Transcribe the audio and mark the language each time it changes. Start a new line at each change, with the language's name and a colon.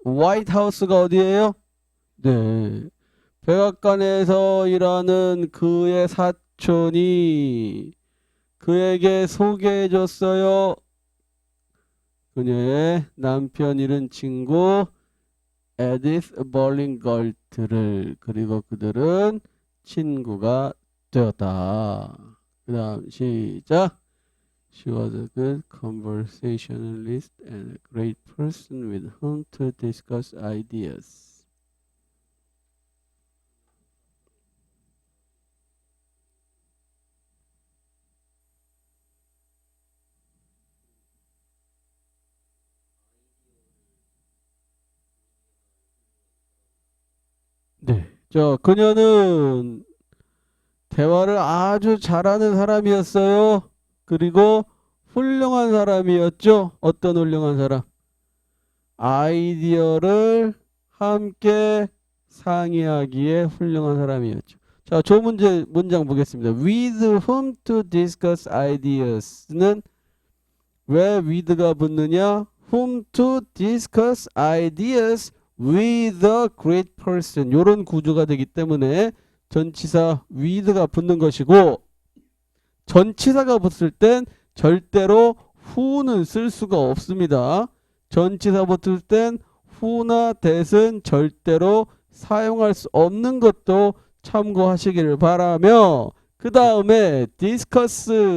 Korean: White House가 어디예요? 네. 백악관에서 일하는 그의 사촌이 그에게 소개해줬어요. 그녀의 남편 잃은 친구 에디스 벌링걸트를. 그리고 그들은 친구가 되었다. 그 다음 시작.
English: She was a good conversationalist and a great person with whom to discuss ideas.
Korean: 네. 그녀는 대화를 아주 잘하는 사람이었어요. 그리고 훌륭한 사람이었죠. 어떤 훌륭한 사람? 아이디어를 함께 상의하기에 훌륭한 사람이었죠. 자, 문장 보겠습니다.
English: With whom to discuss ideas는
Korean: 왜
English: with가
Korean: 붙느냐?
English: Whom to discuss ideas with a great person.
Korean: 이런 구조가 되기 때문에 전치사 with가 붙는 것이고, 전치사가 붙을 땐 절대로 who는 쓸 수가 없습니다. 전치사 붙을 땐 who나 that은 절대로 사용할 수 없는 것도 참고하시기를 바라며, 그 다음에 discuss,